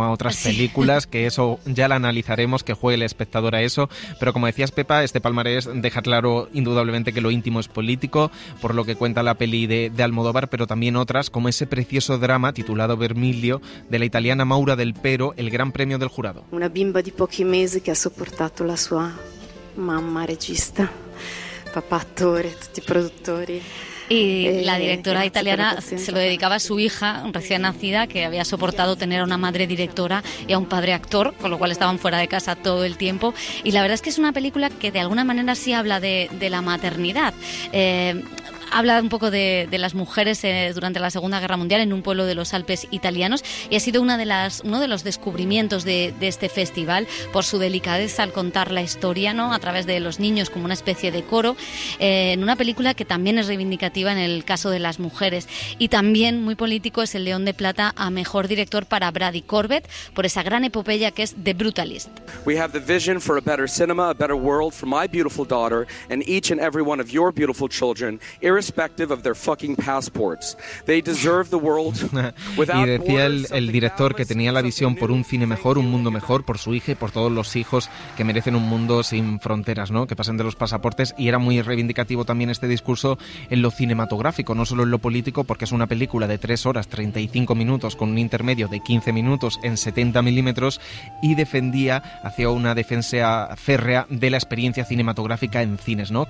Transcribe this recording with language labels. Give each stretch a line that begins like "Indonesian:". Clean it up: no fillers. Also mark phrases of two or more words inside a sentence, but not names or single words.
Spanish: A otras películas, que eso ya la analizaremos, que juegue el espectador a eso. Pero como decías, Pepa, este palmarés deja claro indudablemente que lo íntimo es político, por lo que cuenta la peli de Almodóvar, pero también otras, como ese precioso drama titulado Vermiglio, de la italiana Maura Del Pero, el Gran Premio del Jurado.
Italian: Una bimba di pochi mesi che ha sopportato la sua mamma regista, papà attore, tutti produttori.
Spanish: Y la directora italiana se lo dedicaba a su hija recién nacida, que había soportado tener a una madre directora y a un padre actor, con lo cual estaban fuera de casa todo el tiempo. Y la verdad es que es una película que de alguna manera sí habla de la maternidad. Habla un poco de las mujeres durante la Segunda Guerra Mundial en un pueblo de los Alpes italianos, y ha sido uno de los descubrimientos de este festival por su delicadeza al contar la historia, ¿no? A través de los niños como una especie de coro, en una película que también es reivindicativa en el caso de las mujeres. Y también muy político es el León de Plata a Mejor Director para Brady Corbet por esa gran epopeya que es The Brutalist.
English: We have the vision for a better cinema, a better world for my beautiful daughter and each and every one of your beautiful children, irrespective of their fucking passports. They deserve the world without.
Spanish: Y decía el director que tenía la visión por un cine mejor, un mundo mejor, por su hija y por todos los hijos que merecen un mundo sin fronteras, ¿no? Que pasen de los pasaportes. Y era muy reivindicativo también este discurso en lo cinematográfico, no solo en lo político, porque es una película de 3 horas 35 minutos con un intermedio de 15 minutos en 70 milímetros, y hacía una defensa férrea de la experiencia cinematográfica en cines, ¿no?